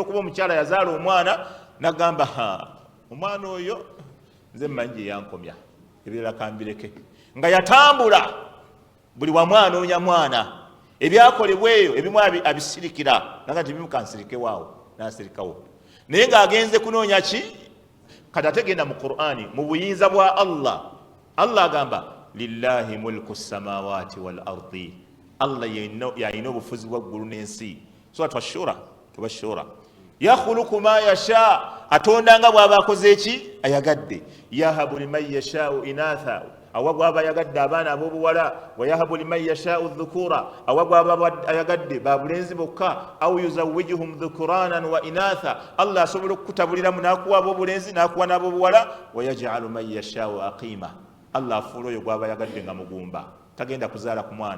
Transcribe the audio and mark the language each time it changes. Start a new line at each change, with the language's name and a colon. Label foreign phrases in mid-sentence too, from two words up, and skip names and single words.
Ganda: okuba omukyala yazaala omwana nagamba omwana oyo nze mmanyi gye yankomya ebirala kambireke nga yatambula buli wamwanoonya mwana ebyakolebwa eyo ebimu abisirikira naga nti bimu kansirikewaawo nasirikawo naye ng'agenze kunoonya ki kati ate genda mu Qur'ani mu buyinza bwa Allah agamba
Arabic: لله ملك السماوات والأرض
Ganda: Allah yalina obufuzi bwa ggulu n'ensi suratu ash-shura tubashura
Arabic: يخلق ما يشاء
Ganda: atonda nga bw'aba akoze eki ayagadde
Arabic: يهب لمن يشاء إناثا
Ganda: awa bw'aba ayagadde abaana ab'obuwala
Arabic: ويهب لمن يشاء الذكور
Ganda: awa bw'aba ayagadde babulenzi bokka au
Arabic: يزوجهم ذكرانا وإناثا
Ganda: Allah asobola okukutabuliramu n'akuwa ab'obulenzi n'akuwa n'ab'obuwala
Arabic: ويجعل من يشاء عقيما
Ganda: Allah afuula oyo gw'aba ayagadde nga mugumba tagenda kuzaala ku mwana